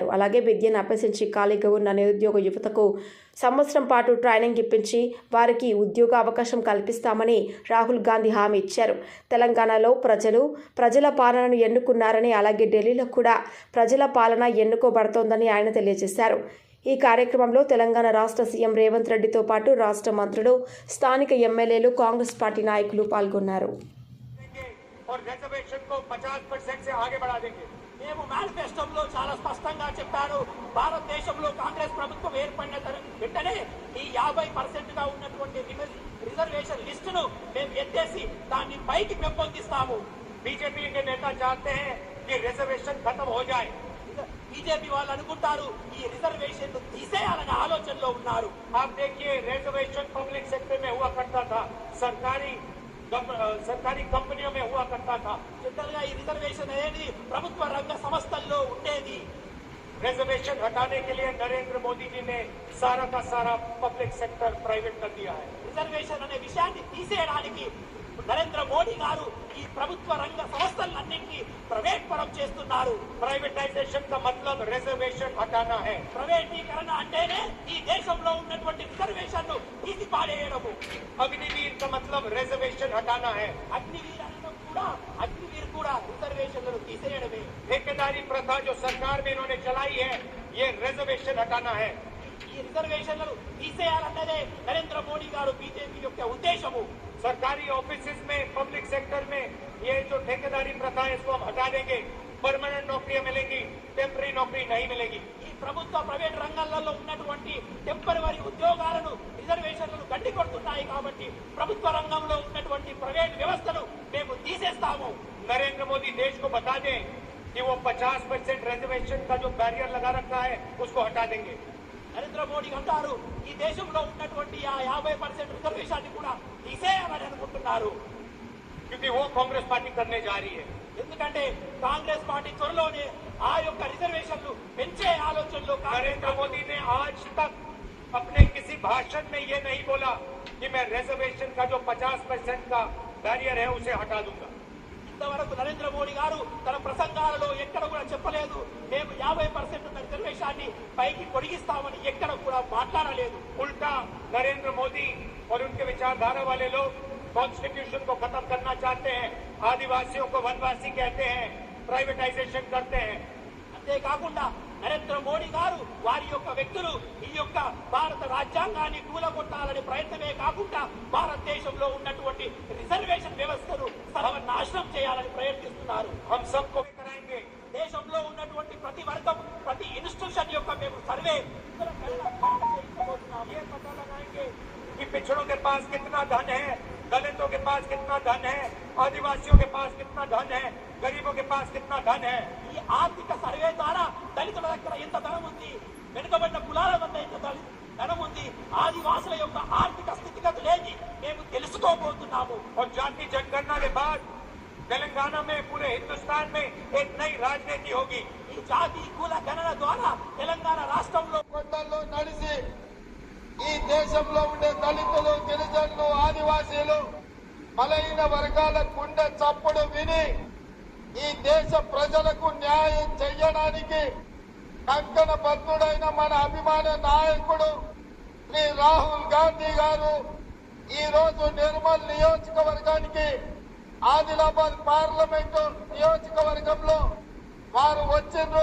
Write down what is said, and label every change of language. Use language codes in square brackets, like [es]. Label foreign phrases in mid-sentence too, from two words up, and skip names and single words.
[te] అలాగే విద్యను అభ్యసించి ఖాళీగా ఉన్న నిరుద్యోగ యువతకు సంవత్సరం పాటు ట్రైనింగ్ ఇప్పించి వారికి ఉద్యోగ అవకాశం కల్పిస్తామని రాహుల్ గాంధీ హామీ ఇచ్చారు. తెలంగాణలో ప్రజల పాలనను ఎన్నుకున్నారని, అలాగే ఢిల్లీలో కూడా ప్రజల పాలన ఎన్నుకోబడుతోందని ఆయన తెలియజేశారు. ఈ కార్యక్రమంలో తెలంగాణ రాష్ట్ర సీఎం రేవంత్ రెడ్డితో పాటు రాష్ట్ర మంత్రులు, స్థానిక ఎమ్మెల్యేలు, కాంగ్రెస్ పార్టీ నాయకులు పాల్గొన్నారు. [hi] और रिजर्वेशन को 50% से आगे बढ़ा देंगे. [te] మేము మేనిఫెస్టోలో చాలా స్పష్టంగా చెప్పారు. భారతదేశంలో కాంగ్రెస్ ప్రభుత్వం ఏర్పడిన వెంటనే ఈ 50% గా ఉన్నటువంటి రిజర్వేషన్ లిస్టును మేము ఎత్తేసి దాన్ని పైకి పెంపొందిస్తాము. [hi] బీజేపీ के नेता चाहते हैं कि रिजर्वेशन खत्म हो जाए. [te] బీజేపీ వాళ్ళు అనుకుంటారు ఈ రిజర్వేషన్ తీసేయాలనే ఆలోచనలో ఉన్నారు. [hi] आप देखिए रिजर्वेशन [en] public sector [hi] में हुआ करता था, सरकारी कंपनियों में हुआ करता था. [te] जनरलगा ఈ రిజర్వేషన్ అనేది ప్రభుత్వ రంగ సంస్థల్లో ఉండేది. [hi] रिजर्वेशन हटाने के लिए नरेंद्र मोदी जी ने सारा का सारा [en] public sector private [hi] कर दिया है. [te] రిజర్వేషన్ అనే విషయాన్ని తీసేయడానికి నరేంద్ర మోడీ గారు ఈ ప్రభుత్వ రంగ సంస్థలన్నింటినీ ప్రైవేట్ పరం చేస్తున్నారు. [hi] ప్రైవేటైజేషన్ का मतलब रिजर्वेशन हटाना है. [te] ప్రైవేటీకరణ అంటేనే ఈ దేశంలో ఉన్నటువంటి రిజర్వేషన్ ను తీసి పాడేయడము. [hi] అగ్నివీర్ का मतलब रिजर्वेशन हटाना है. [te] అగ్నివీర్ కూడా రిజర్వేషన్లను తీసేయడమే. [hi] ठेकेदारी प्रथा जो सरकार में इन्होंने चलाई है, ये रिजर्वेशन हटाना है. [te] ఈ రిజర్వేషన్లను తీసేయాలన్నదే నరేంద్ర మోడీ గారు బీజేపీ యొక్క ఉద్దేశము. [hi] सरकारी ऑफिसेज में, [en] public sector [hi] में ये जो ठेकेदारी प्रथा है इसको हम हटा देंगे. परमानेंट नौकरियां मिलेंगी, टेम्पररी नौकरी नहीं मिलेगी. [te] ఈ ప్రభుత్వ ప్రైవేట్ రంగాలలో ఉన్నటువంటి టెంపరరీ ఉద్యోగాలను రిజర్వేషన్లను గడ్డి కొడుతున్నాయి కాబట్టి ప్రభుత్వ రంగంలో ఉన్నటువంటి ప్రైవేట్ వ్యవస్థను మేము తీసేస్తాము. [hi] नरेंद्र मोदी देश को बता दें कि वो 50% रिजर्वेशन का जो बैरियर लगा रखा है उसको हटा देंगे. [te] నరేంద్ర మోడీ అంటారు ఈ దేశంలో ఉన్నటువంటి ఆ 50% రిజర్వేషన్ కూడా తీసేయాలని అనుకుంటున్నారు. [hi] क्योंकि वो कांग्रेस पार्टी करने जा रही है. [te] ఎందుకంటే కాంగ్రెస్ పార్టీ త్వరలోనే ఆ యొక్క రిజర్వేషన్లు పెంచే ఆలోచనలో. [hi] नरेंद्र मोदी ने आज तक अपने किसी भाषण में ये नहीं बोला कि मैं रिजर्वेशन का जो 50% का बैरियर है उसे हटा दूंगा. [te] ఇంతవరకు నరేంద్ర మోడీ గారు తన ప్రసంగాలలో ఎక్కడ కూడా చెప్పలేదు మేము 50% ఉన్న రిజర్వేషన్ని పైకి పొడిగిస్తామని ఎక్కడ కూడా మాట్లాడలేదు. [hi] उल्टा नरेंद्र मोदी और उनके विचारधारा वाले लोग कॉन्स्टिट्यूशन को खत्म करना चाहते हैं, आदिवासियों को वनवासी कहते हैं, प्राइवेटाइजेशन करते हैं. [te] అంతేకాకుండా నరేంద్ర మోడీ గారు వారి యొక్క వ్యక్తులు ఈ యొక్క భారత రాజ్యాంగాన్ని కూలగొట్టాలనే ప్రయత్నమే కాకుండా భారతదేశంలో ఉన్నటువంటి రిజర్వేషన్ వ్యవస్థను సర్వనాశనం చేయాలని ప్రయత్నిస్తున్నారు. [hi] हम सबको कराएंगे. [te] దేశంలో ఉన్నటువంటి ప్రతి వర్గం, ప్రతి ఇన్స్టిట్యూషన్ యొక్క మేము సర్వే [hi] ये पता लगाएंगे कि पिछड़ों के पास कितना धन है, दलितों के पास कितना धन है, आदिवासियों के पास कितना धन है, गरीबों के पास कितना धन है. [te] ఈ ఆర్థిక సర్వే ద్వారా దళితుల దగ్గర ఎంత ధనం ఉంది, వెనుకబడిన కులాల వద్ద ఎంత ధనం ఉంది, ఆదివాసుల యొక్క ఆర్థిక స్థితిగతులేంటి మేము తెలుసుకోబోతున్నాము. [hi] और जाति जनगणना के बाद तेलंगाना में, पूरे हिंदुस्तान में एक नई राजनीति होगी. [te] ఈ జాతి కుల గణన ద్వారా తెలంగాణ రాష్ట్రంలో కొండల్లో నడిచి ఈ దేశంలో ఉండే దళితులు, గిరిజనులు, ఆదివాసీలు, బలహీన వర్గాల గుండె చప్పుడు విని ఈ దేశ ప్రజలకు న్యాయం చెయ్యడానికి కంకణ బద్ధుడైన మన అభిమాన నాయకుడు శ్రీ రాహుల్ గాంధీ గారు ఈ రోజు నిర్మల్ నియోజకవర్గానికి ఆదిలాబాద్ పార్లమెంటు నియోజకవర్గంలో వారు వచ్చిండ్రు.